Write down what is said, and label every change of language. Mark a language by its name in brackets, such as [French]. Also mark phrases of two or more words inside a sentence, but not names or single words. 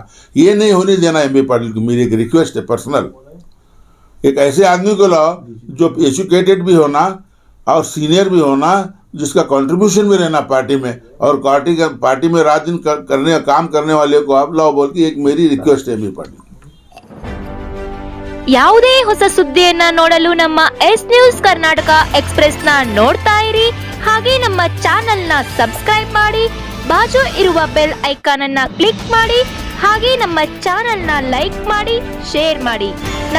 [Hindi] ये नहीं होने देना एमपी पाटिल को। मेरी एक रिक्वेस्ट है पर्सनल, एक ऐसे आदमी को लाओ जो एजुकेटेड भी होना और सीनियर भी होना, जिसका कंट्रीब्यूशन भी रहना पार्टी में, और पार्टी में रात दिन काम करने वाले को आप लाओ बोल के एक मेरी रिक्वेस्ट है एमपी पाटिल। [Kannada] ಯಾವುದೇ ಹೊಸ ಸುದ್ದಿಯನ್ನ ನೋಡಲು ನಮ್ಮ ಎಸ್ ನ್ಯೂಸ್ ಕರ್ನಾಟಕ ಎಕ್ಸ್‌ಪ್ರೆಸ್ ನ ನೋಡ್ತಾ ಇರಿ, ಹಾಗೆ ನಮ್ಮ ಚಾನೆಲ್ ನ ಸಬ್ಸ್ಕ್ರೈಬ್ ಮಾಡಿ, ಬಾಜು ಇರುವ [English] bell icon [Kannada] ಅನ್ನ ಕ್ಲಿಕ್ ಮಾಡಿ, ಹಾಗೆ ನಮ್ಮ ಚಾನೆಲ್ ನ ಲೈಕ್ ಮಾಡಿ, ಶೇರ್ ಮಾಡಿ.